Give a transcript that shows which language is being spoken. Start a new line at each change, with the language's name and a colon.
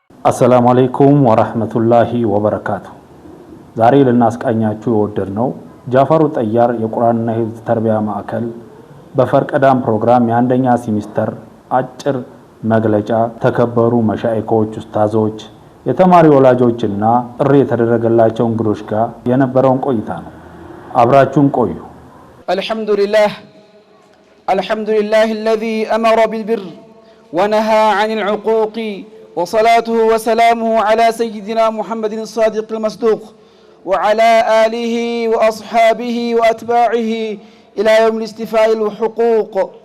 Arabic: السلام عليكم ورحمة الله وبركاته.
Amharic: ዛሬ ልናስቃኛችሁ የወደድነው ጃፈሩ ጠያር የቁርአንና ሂፍዝ ተርቢያ ማዕከል በፈርቀዳም ፕሮግራም የአንደኛ ሴሚስተር አጭር መግለጫ ተከበሩ መሻኢኮች፣ ኡስታዞች፣ የተማሪ ወላጆችና ጥሪ የተደረገላቸው እንግዶች ጋር የነበረውን ቆይታ ነው። አብራችሁን ቆዩ።
Arabic: አልሐምዱሊላህ الذي أمر بالبر ونهى عن العقوق وصلاته وسلامه على سيدنا محمد الصادق المصدوق وعلى آله وأصحابه وأتباعه إلى يوم الاستيفاء الحقوق.